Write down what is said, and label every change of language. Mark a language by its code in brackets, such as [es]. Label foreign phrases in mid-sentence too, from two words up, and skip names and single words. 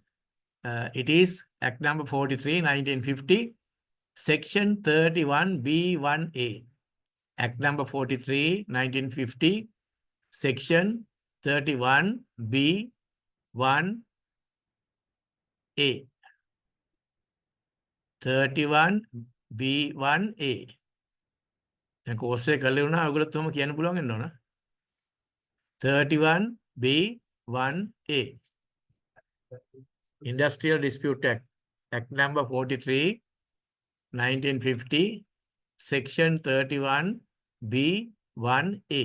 [en] It is Act number 43, 1950, Section 31B1A. Act number 43, 1950, Section 31B1A. 31B1A. [si] දැන් course එක කරලා වුණා ඔයගොල්ලොත් ඔහම කියන්න පුළුවන් වෙන්න ඕන. [en] 31B1A. Industrial Dispute Act. Act number 43, 1950, Section 31B1A.